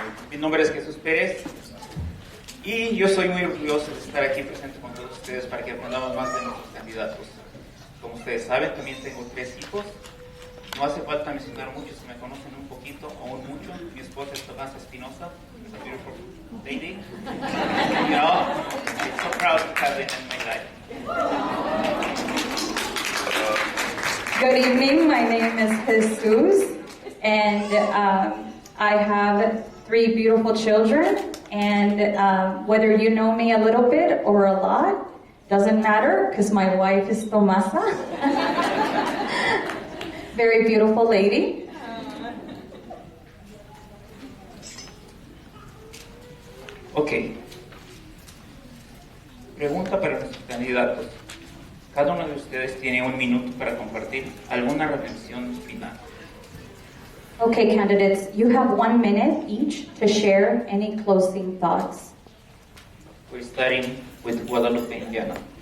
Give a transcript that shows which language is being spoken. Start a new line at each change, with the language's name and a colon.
Spanish: Mi nombre es Jesús Pérez y yo soy muy orgulloso de estar aquí presente con todos ustedes para que aprendamos más de nuestros candidatos. Como ustedes saben, también tengo 3 hijos. No hace falta mencionar mucho, si me conocen un poquito o un mucho. Mi esposa es Tomasa Espinosa.
English: It's a beautiful lady. You know, I'm so proud to have them in my life. Good evening, my name is Jesus, and I have 3 beautiful children, and whether you know me a little bit or a lot, doesn't matter, because my wife is Tomasa. Very beautiful lady. Ok.
Spanish: Pregunta para nuestros candidatos. Cada uno de ustedes tiene 1 minuto para compartir alguna reflexión final.
English: Okay, candidates, you have 1 minute each to share any closing thoughts. We're starting with Guadalupe Enllana.